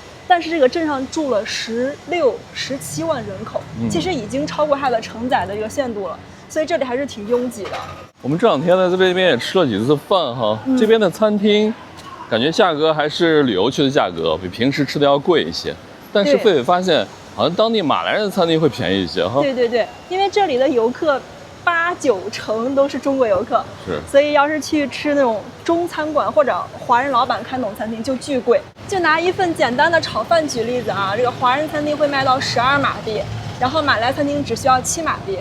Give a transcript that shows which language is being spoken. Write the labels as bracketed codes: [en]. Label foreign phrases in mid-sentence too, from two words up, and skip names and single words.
[zh] 但是這個鎮上住了16、17萬人口，其實已經超過它的承載的一個限度了。所以這裡還是挺擁擠的。我們這2天在這邊也吃了幾次飯哈，這邊的餐廳感覺價格還是旅遊區的價格，比平時吃的要貴一些。但是費偉發現好像当地马來人的餐廳會便宜一些哈。对对对，因为这里的游客8、9成都是中国游客，是，所以要是去吃那种中餐馆或者华人老板开那种餐厅就巨贵。就拿一份简单的炒饭举例子啊，这个华人餐厅会卖到12馬幣，然後馬來餐廳只需要7馬幣。